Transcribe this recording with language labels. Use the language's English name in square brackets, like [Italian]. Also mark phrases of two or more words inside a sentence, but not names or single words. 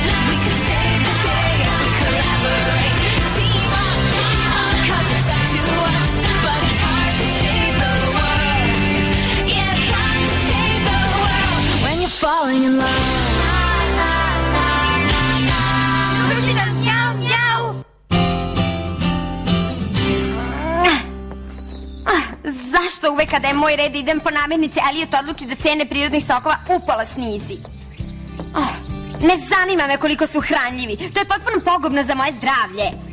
[English] We could save the day if we collaborate. Team up, cause it's up to us, but it's hard to save the world. Yeah, it's hard to save the world when you're falling in love. Meow, meow. [Serbian] Zašto uvek kada je moj red idem po namirnice, Elliot odluči da cene prirodnih sokova upola snizi? Ne zanima me koliko su hranljivi. To je potpuno pogubno za moje zdravlje.